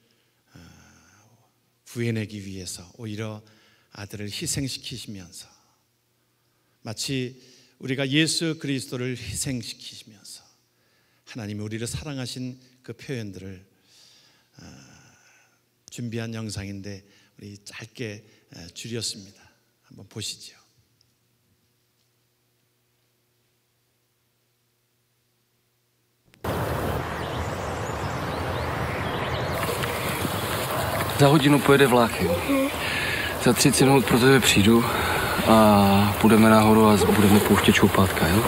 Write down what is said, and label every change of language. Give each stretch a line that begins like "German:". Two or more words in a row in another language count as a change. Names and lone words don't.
Korean: 구해내기 위해서 오히려 아들을 희생시키시면서, 마치 우리가 예수 그리스도를 희생시키시면서 하나님이 우리를 사랑하신 그 표현들을 준비한 영상인데, 우리 짧게 줄였습니다. 한번 보시죠.
Czech: Za hodinu pojede vlak, jo. Za 30 minut pro tebe přijdu a půjdeme nahoru a budeme pouštět čoupátka, jo.